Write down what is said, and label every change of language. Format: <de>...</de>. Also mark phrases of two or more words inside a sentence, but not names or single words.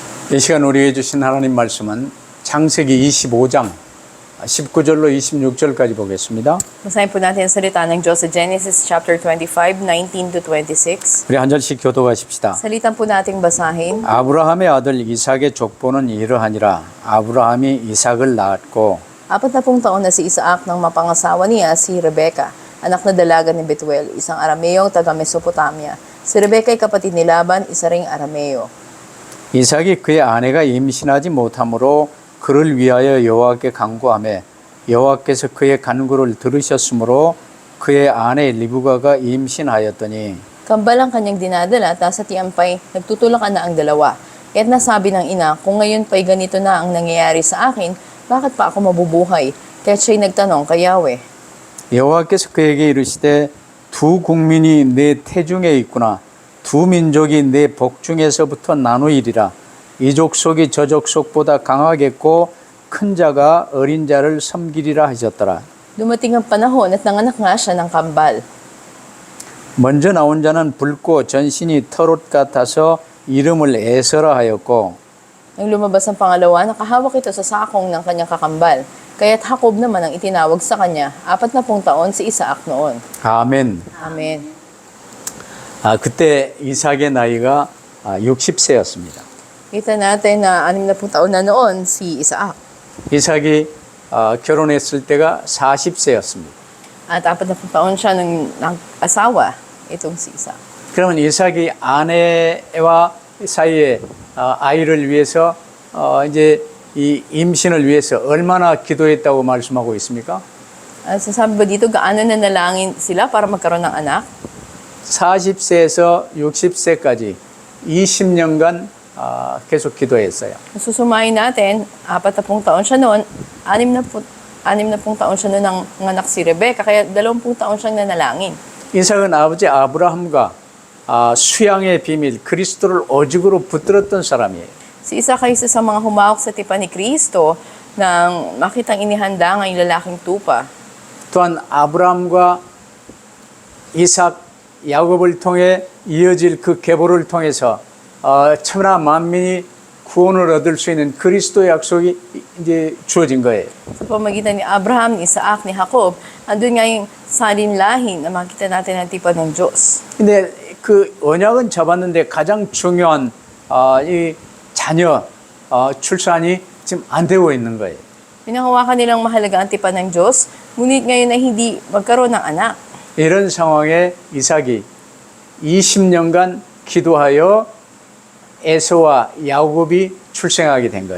<ko>이 시간 우리에게 주신 하나님 말씀은 창세기 25장 19절로 26절까지 보겠습니다.</ko> <tl>Basahin po natin ang salita ng Diyos sa Genesis chapter 25, 19 to 26.</tl> <ko>우리 한 절씩 교도하십시다.</ko> <tl>Salitan po nating basahin.</tl> <ko>아브라함의 아들 이삭의 족보는 이러하니라. 아브라함이 이삭을 낳았고</ko> <tl>40 taon na si Isaac nang mapangasawa niya si Rebecca, anak na dalaga ni Betuel, isang Arameyong taga Mesopotamia. Si Rebecca ay kapatid ni Laban, isa ring Arameo.</tl> <ko>이삭이 그의 아내가 임신하지 못하므로 그를 위하여 여호와께 간구하매 여호와께서 그의 간구를 들으셨으므로 그의 아내 리브가가 임신하였더니</ko> <tl>Kambal ang kanyang dinadala at nasa tiyan pa'y nagtutulakan na ang dalawa. Kaya't nasabi ng ina, kung ngayon pa'y ganito na ang nangyayari sa akin, bakit pa ako mabubuhay? Kaya't siya'y nagtanong kay Yahweh.</tl> <ko>여호와께서 그에게 이르시되 두 국민이 내 태중에 있구나. 두 민족이 내 복중에서부터 나누이리라. 이 족속이 저 족속보다 강하겠고 큰 자가 어린 자를 섬기리라 하셨더라.</ko> <tl>Dumating ang panahon at nanganak nga siya ng kambal.</tl> <ko>먼저 나온 자는 붉고 전신이 털옷 같아서 이름을 에서라 하였고</ko> <tl>Nang lumabas ang pangalawa, nakahawak ito sa sakong ng kanyang kakambal. Kaya't Jacob naman ang itinawag sa kanya. 40 taon si Isaac noon.</tl> <ko>아멘.</ko> <tl>Amen.</tl> <ko>그때 이삭의 나이가 60세였습니다.</ko> <tl>Kita natin na 60 taon na noon si Isaac.</tl> <ko>이삭이 결혼했을 때가 40세였습니다.</ko> <tl>At 40 taon siya nung nag-asawa itong si Isaac.</tl> <ko>그러면 이삭이 아내와 사이에 아이를 위해서 이제 이 임신을 위해서 얼마나 기도했다고 말씀하고 있습니까?</ko> <tl>Sasabi ba dito, gaano na nalangin sila para magkaroon ng anak?</tl> <ko>40세에서 60세까지 20년간 계속 기도했어요.</ko> <tl>Susumayin natin, 40 taon siya noon, 60 taon siya noon ng anak si Rebecca, kaya 20 taon siyang nanalangin.</tl> <ko>이삭은 아버지 아브라함과 수양의 비밀 그리스도를 오직으로 붙들었던 사람이에요.</ko> <tl>Si Isaac ay isa sa mga humawak sa tipan ni Kristo nang makitang inihanda ng lalaking tupa.</tl> <ko>또한 아브라함과 이삭 야곱을 통해 이어질 그 계보를 통해서 천하 만민이 구원을 얻을 수 있는 그리스도의 약속이 이제 주어진 거예요.</ko> <tl>Sa pamagitan ni Abraham, ni Isaac, ni Jacob, andun nga yung salinlahin na makita natin ang tipan ng Diyos.</tl> <ko>근데 그 언약은 잡았는데 가장 중요한 이 자녀 출산이 지금 안 되고 있는 거예요.</ko> <tl>Pinahawakan nilang mahalaga ang tipan ng Diyos, ngunit ngayon ay hindi magkaroon ng anak.</tl> <ko>이런 상황에 이삭이 20년간 기도하여 에서와 야곱이 출생하게 된 거예요.</ko>